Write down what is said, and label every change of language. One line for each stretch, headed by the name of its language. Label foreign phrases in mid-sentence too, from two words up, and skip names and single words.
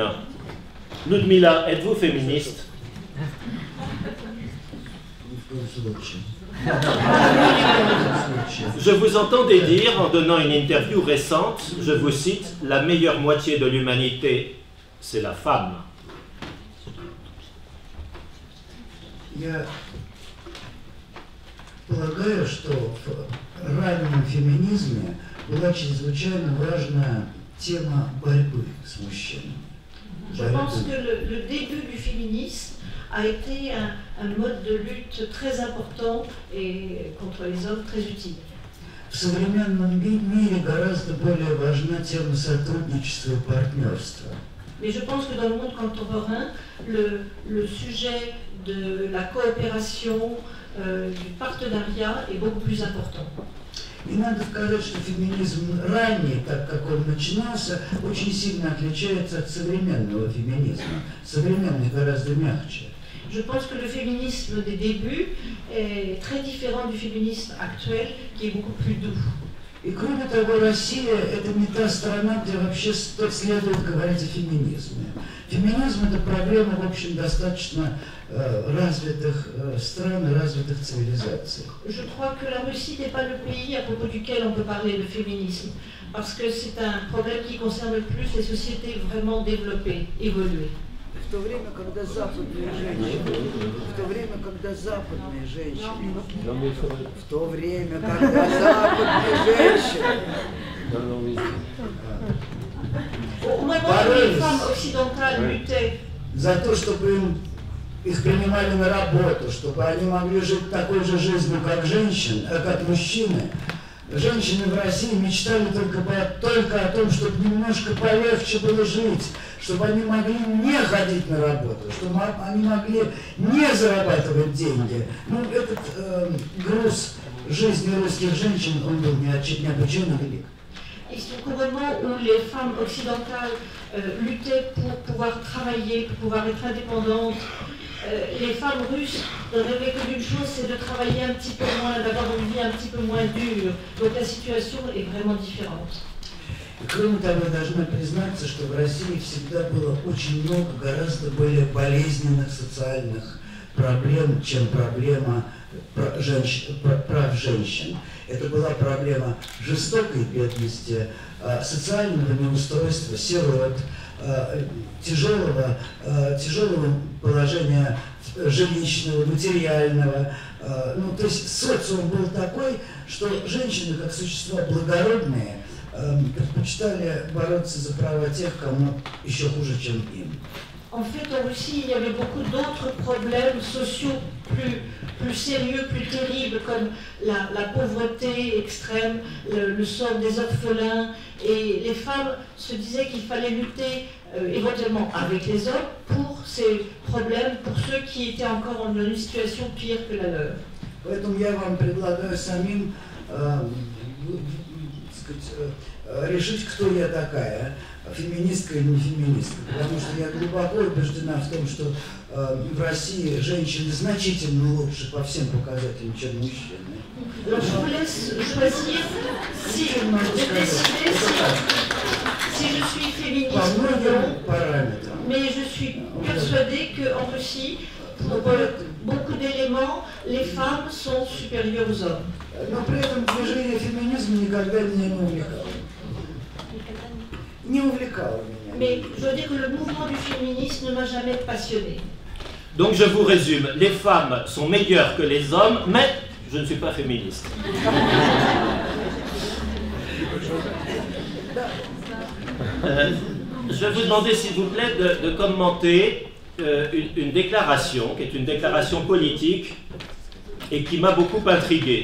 French: Ludmila, êtes-vous féministe? Je vous entendais dire, en donnant une interview récente, je vous cite, « La meilleure moitié de l'humanité, c'est la femme ».
Russian: Я полагаю, что в раннем феминизме была чрезвычайно важная тема борьбы с мужчинами.
French: Je pense que le début du féminisme a été un mode de lutte très important et contre les hommes très utile.
Russian: В современном мире гораздо более важна тема сотрудничества и партнерства.
French: Mais je pense que dans le monde contemporain, le sujet de la coopération, du partenariat est beaucoup plus important.
Russian: И надо сказать, что феминизм ранний, так как он начинался, очень сильно отличается от современного феминизма. Современный гораздо мягче.
French: Je pense que le féminisme des débuts est très différent du féminisme actuel, qui est beaucoup plus doux.
Russian: И кроме того, Россия – это не та страна, где вообще следует говорить о феминизме. Феминизм – это проблема, в общем, достаточно развитых стран и развитых цивилизаций.
French: Je crois que la Russie n'est pas le pays à propos duquel on peut parler de féminisme, parce que c'est un problème qui concerne plus les sociétés vraiment développées, évoluées.
Russian: В то время, когда западные женщины, за то, чтобы их принимали на работу, чтобы они могли жить такой же жизнью, как женщины, как мужчины, женщины в России мечтали только о том, чтобы немножко полегче было жить, чтобы они могли не ходить на работу, чтобы они могли не зарабатывать деньги. Ну, этот груз жизни русских женщин, он был необычайно велик.
French: Et donc au moment où les femmes occidentales luttaient pour pouvoir travailler, pour pouvoir être indépendantes, les femmes russes ne rêvaient que d'une chose, c'est de travailler un petit peu moins, d'avoir une vie un petit peu moins dure. Donc la situation est vraiment différente.
Russian: Кроме того, я должна признаться, что в России всегда было очень много гораздо более болезненных социальных проблем, чем проблема прав женщин. Это была проблема жестокой бедности, социального неустройства, сирот, тяжелого положения жилищного, материального. Ну, то есть социум был такой, что женщины, как существа благородные, предпочитали бороться за права тех, кому еще хуже, чем им.
French: En fait, en Russie, il y avait beaucoup d'autres problèmes sociaux plus sérieux, plus terribles, comme la pauvreté extrême, le sort des orphelins. Et les femmes se disaient qu'il fallait lutter éventuellement avec les hommes pour ces problèmes, pour ceux qui étaient encore dans une situation pire que la leur.
Russian: Поэтому я вам предлагаю самим решить, кто я такая, феминистка или не феминистка. Потому что я глубоко убеждена в том, что в России женщины значительно лучше по всем показателям, чем мужчины.
French: Alors je vous laisse choisir si je suis féministe ou non, mais je suis persuadée qu'en Russie, pour beaucoup d'éléments, les femmes sont supérieures aux hommes.
Russian: Но при этом движение феминизма никогда меня не увлекало. Не увлекало меня.
French: Mais je veux dire que le mouvement du féminisme ne m'a jamais passionnée. Donc je vous résume, les femmes sont meilleures que les hommes, mais je ne suis pas féministe. Je vais vous demander, s'il vous plaît, de commenter une déclaration, qui est une déclaration politique et qui m'a beaucoup intrigué.